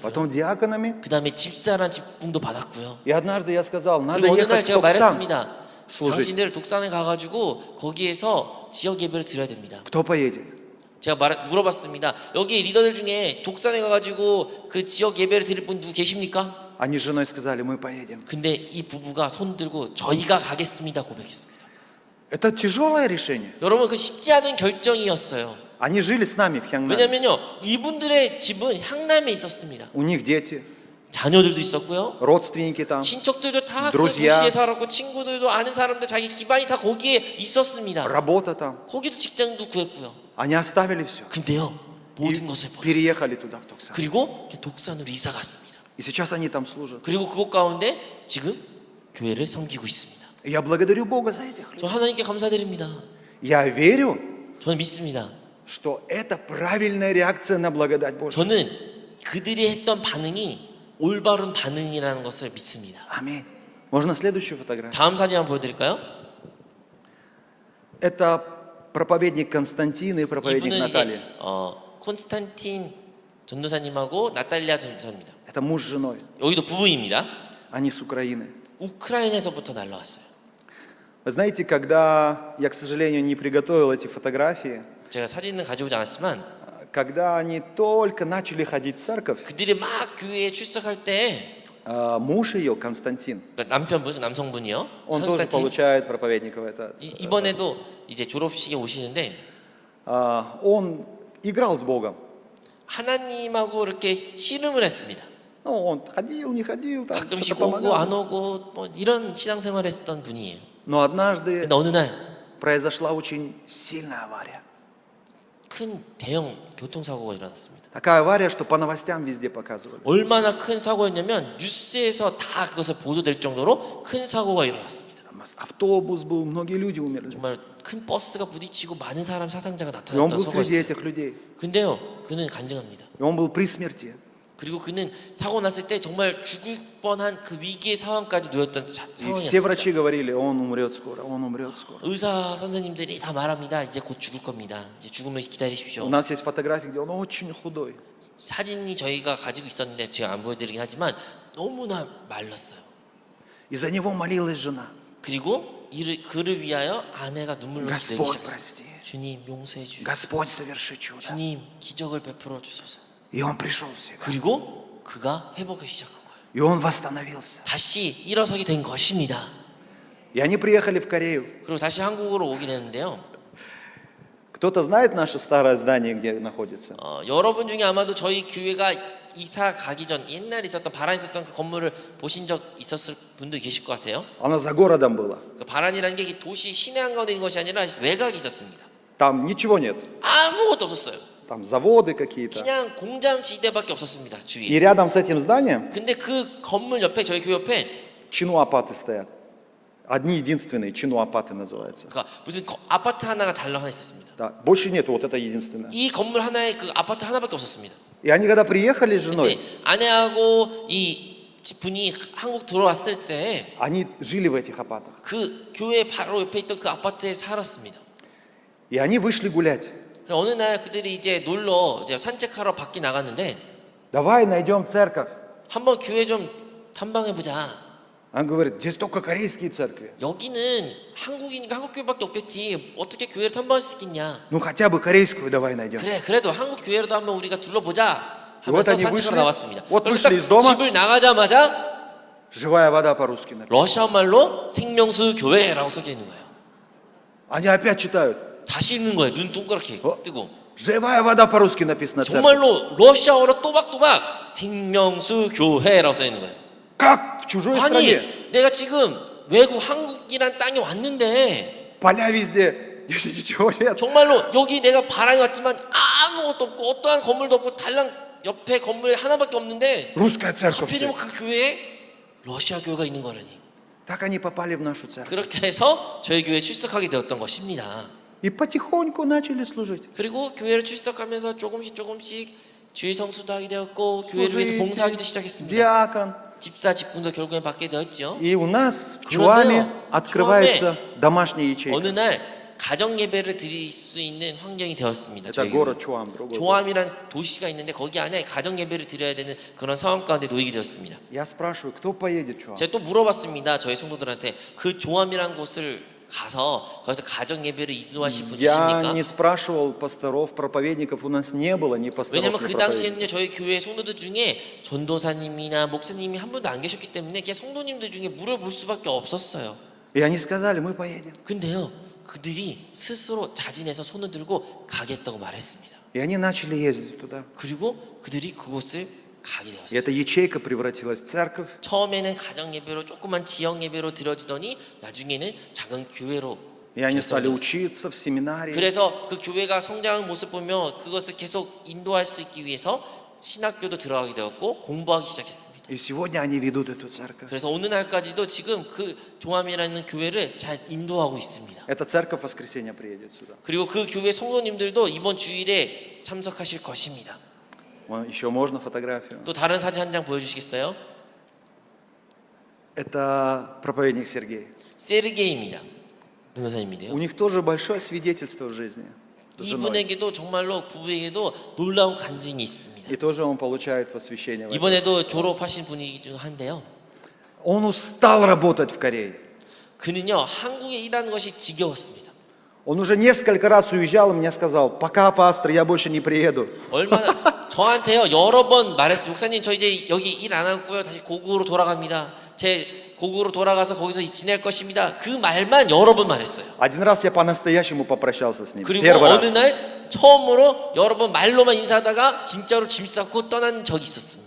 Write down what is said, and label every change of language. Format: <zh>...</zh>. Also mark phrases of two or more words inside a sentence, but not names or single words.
<ru>потом диаконами.</ru> <ko>그 다음에 집사란 직분도 받았고요.</ko> <ru>И однажды я сказал, надо</ru> <ko>그리고 어느 날</ko> <ru>ехать в</ru> <ko>제가</ko> <ru>Токсан</ru> <ko>말했습니다.</ko> <ru>служить.</ru> <ko>당신들 독산에 가가지고 거기에서 지역 예배를 드려야 됩니다.</ko> <ru>Кто поедет?</ru> <ko>제가 물어봤습니다. 여기 리더들 중에 독산에 가가지고 그 지역 예배를 드릴 분 누구 계십니까?</ko> <ru>Они с женой сказали, мы поедем.</ru> <ko>근데 이 부부가 손 들고 저희가 가겠습니다 고백했습니다.</ko> <ru>Это тяжелое решение.</ru> <ko>여러분 그 쉽지 않은 결정이었어요.</ko> <ru>Они жили с нами в Хянgnаме.</ru> <ko>왜냐면요 이분들의 집은 향남에 있었습니다.</ko> <ru>У них дети,</ru> <ko>자녀들도 있었고요.</ko> <ru>родственники там.</ru> <ko>친척들도 다 그</ko> <ru>друзья.</ru> <ko>도시에 살았고 친구들도 아는 사람들 자기 기반이 다 거기에 있었습니다.</ko> <ru>Работа там.</ru> <ko>거기도 직장도 구했고요.</ko> <ru>Они оставили все.</ru> <ko>근데요</ko> <ru>И</ru> <ko>모든 것을 버렸어요.</ko> <ru>переехали туда, в Токсан.</ru> <ko>그리고 독산으로 이사 갔습니다.</ko> <ru>И сейчас они там служат.</ru> <ko>그리고 그곳 가운데 지금 교회를 섬기고 있습니다.</ko> <ru>И я благодарю Бога за этих людей.</ru> <ko>저 하나님께 감사드립니다.</ko> <ru>Я верю,</ru> <ko>저는 믿습니다.</ko> <ru>что это правильная реакция на благодать Божью.</ru> <ko>저는 그들이 했던 반응이 올바른 반응이라는 것을 믿습니다.</ko> <ru>Аминь. Можно следующую фотографию?</ru> <ko>다음 사진 한번 보여드릴까요?</ko> <ru>Это проповедник Константин и проповедник</ru> <ko>이분은</ko> <ru>Наталья.</ru> <ko>이제 콘스탄틴 전도사님하고 나탈리아 전도사입니다.</ko> <ru>Это муж с женой.</ru> <ko>여기도 부부입니다.</ko> <ru>Они с Украины.</ru> <ko>우크라이나에서부터 날라왔어요.</ko> <ru>Вы знаете, когда я, к сожалению, не приготовил эти фотографии,</ru> <ko>제가 사진은 가져오지 않았지만</ko> <ru>когда они только начали ходить в церковь,</ru> <ko>그들이 막 교회에 출석할 때</ko> <ru>муж ее, Константин,</ru> <ko>그러니까 남편분, 남성분이요.</ko> <ru>он тоже</ru> <ko>콘스탄틴.</ko> <ru>получает проповедников.</ru> <ko>이번에도 이제 졸업식에 오시는데</ko> <ru>Он играл с Богом.</ru> <ko>하나님하고 이렇게 씨름을 했습니다.</ko> <ru>Ну, он ходил, не ходил, там что-то</ru> <ko>가끔씩 오고</ko> <ru>помогал.</ru> <ko>안 오고 뭐 이런 신앙생활을 했었던 분이에요.</ko> <ru>Но однажды</ru> <ko>근데 어느 날</ko> <ru>произошла очень сильная авария.</ru> <ko>큰 대형 교통사고가 일어났습니다.</ko> <ru>Такая авария, что по новостям везде показывали.</ru> <ko>얼마나 큰 사고였냐면 뉴스에서 다 그것을 보도될 정도로 큰 사고가 일어났습니다.</ko> <ru>Там автобус был, многие люди умерли.</ru> <ko>정말 큰 버스가 부딪히고 많은 사람 사상자가</ko> <ru>И он</ru> <ko>나타났던</ko> <ru>был среди</ru> <ko>사고였어요.</ko> <ru>этих людей.</ru> <ko>근데요, 그는 간증합니다.</ko> <ru>И он был при смерти.</ru> <ko>그리고 그는 사고 났을 때 정말 죽을 뻔한 그 위기의 상황까지 놓였던</ko> <ru>И все</ru> <ko>상황이었습니다.</ko> <ru>врачи говорили, он умрет скоро, он умрет скоро.</ru> <ko>의사 선생님들이 다 말합니다. 이제 곧 죽을 겁니다. 이제 죽음을</ko> <ru>У</ru> <ko>기다리십시오.</ko> <ru>нас есть фотографии, где он очень худой.</ru> <ko>사진이 저희가 가지고 있었는데 제가 안 보여드리긴 하지만 너무나 말랐어요.</ko> <ru>И за него молилась жена.</ru> <ko>그리고 그를 위하여 아내가 눈물로 흘리기</ko> <ru>Господь,</ru> <ko>시작했어요.</ko> <ru>прости.</ru> <ko>주님 용서해 주시오.</ko> <ru>Господь, соверши чудо.</ru> <ko>주님 기적을 베풀어 주소서.</ko> <ru>И он пришел в себя.</ru> <ko>그리고 그가 회복을 시작한 거예요.</ko> <ru>И он восстановился.</ru> <ko>다시 일어서게 된 것입니다.</ko> <ru>И они приехали в Корею.</ru> <ko>그리고 다시 한국으로 오게 되는데요.</ko> <ru>Кто-то знает наше старое здание, где находится?</ru> <ko>여러분 중에 아마도 저희 교회가 이사 가기 전 옛날에 있었던 바란 있었던 그 건물을 보신 적 있었을 분도 계실 것 같아요.</ko> <ru>Оно за городом было.</ru> <ko>그 바란이라는 게 이 도시 시내 한가운데 있는 것이 아니라 외곽에 있었습니다.</ko> <ru>Там ничего нет.</ru> <ko>아무것도 없었어요.</ko> <ru>Там заводы какие-то.</ru> <ko>그냥 공장 지대밖에 없었습니다.</ko> <ru>И</ru> <ko>주위에.</ko> <ru>рядом с этим зданием</ru> <ko>근데 그 건물 옆에 저희 교회 옆에</ko> <ru>чинуапаты стоят. Одни единственные, чинуапаты называются.</ru> <ko>그러니까 무슨 아파트 하나가 달랑 하나 있었습니다.</ko> <ru>Да, больше нету, вот это единственное.</ru> <ko>이 건물 하나에 그 아파트 하나밖에 없었습니다.</ko> <ru>И они когда приехали с женой,</ru> <ko>근데 아내하고 이 분이 한국 들어왔을 때</ko> <ru>они жили в этих апатах.</ru> <ko>그 교회 바로 옆에 있던 그 아파트에 살았습니다.</ko> <ru>И они вышли гулять.</ru> <ko>어느 날 그들이 이제 놀러 이제 산책하러 밖에 나갔는데</ko> <ru>Давай найдем церковь.</ru> <ko>한번 교회 좀 탐방해 보자.</ko> <ru>Он говорит, здесь только корейские церкви.</ru> <ko>여기는 한국이니까 한국 교회밖에 없겠지. 어떻게 교회를 탐방할 수 있겠냐.</ko> <ru>Ну хотя бы корейскую давай найдем.</ru> <ko>그래, 그래도 한국 교회라도 한번 우리가 둘러보자</ko> <ru>Вот</ru> <ko>하면서</ko> <ru>они</ru> <ko>산책하러</ko> <ru>вышли,</ru> <ko>나왔습니다.</ko> <ru>вот</ru> <ko>그래서</ko> <ru>вышли из</ru> <ko>딱</ko> <ru>дома.</ru> <ko>집을 나가자마자</ko> <ru>Живая вода по-русски написано.</ru> <ko>러시아 말로 생명수 교회라고 써져 있는 거예요.</ko> <ru>Они опять читают.</ru> <ko>다시 읽는 거예요. 눈 동그랗게 뜨고.</ko> <ru>Живая вода по-русски написано. Церковь.</ru> <ko>정말로 러시아어로 또박또박 생명수 교회라고 써 있는 거예요.</ko> <ru>Как в чужой</ru> <ko>아니,</ko> <ru>стране?</ru> <ko>내가 지금 외국 한국이란 땅에 왔는데</ko> <ru>Поля везде. Здесь ничего нет.</ru> <ko>정말로 여기 내가 바람이 왔지만 아무것도 없고 어떠한 건물도 없고 달랑 옆에 건물이 하나밖에 없는데</ko> <ru>Русская церковь.</ru> <ko>하필이면</ko> <ru>стоит.</ru> <ko>그 교회에 러시아 교회가 있는 거라니.</ko> <ru>Так они попали в нашу церковь.</ru> <ko>그렇게 해서 저희 교회에 출석하게 되었던 것입니다.</ko> <ru>И потихоньку начали служить.</ru> <ko>그리고 교회를 출석하면서 조금씩 주일 성수도 하게 되었고 교회를 위해서</ko> <ru>Служить,</ru> <ko>봉사하기도 시작했습니다.</ko> <ru>диакон.</ru> <ko>집사 직분도 결국엔 받게 되었죠.</ko> <ru>И у нас в</ru> <ko>그런데요,</ko> <ru>Чуаме открывается домашняя</ru> <ko>어느</ko> <ru>ячейка.</ru> <ko>날 가정 예배를 드릴 수 있는 환경이 되었습니다.</ko> <ru>Это</ru> <ko>저희</ko> <ru>город</ru> <ko>교회.</ko> <ru>Чуам, другой. город.</ru> <ko>조암이라는 도시가 있는데 거기 안에 가정 예배를 드려야 되는 그런 상황 가운데 놓이게 되었습니다.</ko> <ru>Я спрашиваю, кто поедет в Чуам?</ru> <ko>제가 또 물어봤습니다. 저희 성도들한테 그 조암이라는 곳을 가서 거기서 가정 예배를 인도하실 분</ko> <ru>Я</ru> <ko>계십니까?</ko> <ru>не спрашивал пасторов, проповедников, у нас не было ни пасторов,</ru> <ko>왜냐면</ko> <ru>ни</ru> <ko>그</ko> <ru>проповедников.</ru> <ko>당시에는요 저희 교회 성도들 중에 전도사님이나 목사님이 한 분도 안 계셨기 때문에 그냥 성도님들 중에 물어볼 수밖에 없었어요.</ko> <ru>И они сказали, мы поедем.</ru> <ko>근데요 그들이 스스로 자진해서 손을 들고 가겠다고 말했습니다.</ko> <ru>И они начали ездить туда.</ru> <ko>그리고 그들이 그곳을 가게</ko> <ru>И</ru> <ko>되었어요.</ko> <ru>эта ячейка превратилась в церковь.</ru> <ko>처음에는 가정 예배로 조그만 지역 예배로 드려지더니 나중에는 작은 교회로</ko> <ru>И они стали</ru> <ko>결성되었어요.</ko> <ru>учиться в семинарии.</ru> <ko>그래서 그 교회가 성장하는 모습 보며 그것을 계속 인도할 수 있기 위해서 신학교도 들어가게 되었고 공부하기 시작했습니다.</ko> <ru>И сегодня они ведут эту церковь.</ru> <ko>그래서 오늘 날까지도 지금 그 종암이라는 교회를 잘 인도하고 있습니다.</ko> <ru>Эта церковь в воскресенье приедет сюда.</ru> <ko>그리고 그 교회 성도님들도 이번 주일에 참석하실 것입니다.</ko> <ru>Еще можно фотографию.</ru> <ko>또 다른 사진 한 장 보여주시겠어요?</ko> <ru>Это проповедник Сергей.</ru> <ko>세르게이입니다. 변호사님인데요.</ko> <ru>У них тоже большое свидетельство в жизни. с женой.</ru> <ko>이분에게도 정말로 부부에게도 놀라운 간증이 있습니다.</ko> <ru>И тоже он получает посвящение. в этом.</ru> <ko>이번에도 졸업하신 분이 중 한데요.</ko> <ru>Он устал работать в Корее.</ru> <ko>그는요 한국에 일하는 것이 지겨웠습니다.</ko> <ru>Он уже несколько раз уезжал и мне сказал, пока, пастор, я больше не приеду.</ru> <ko>얼마나 저한테요 여러 번 말했어요. 목사님 저 이제 여기 일 안 하고요 다시 고국으로 돌아갑니다. 제 고국으로 돌아가서 거기서 지낼 것입니다. 그 말만 여러 번 말했어요.</ko> <ru>Один раз я по-настоящему попрощался с ним.</ru> <ko>그리고</ko> <ru>Первый</ru> <ko>어느</ko> <ru>раз.</ru> <ko>날 처음으로 여러 번 말로만 인사하다가 진짜로 짐 싸고 떠난 적이 있었습니다.</ko>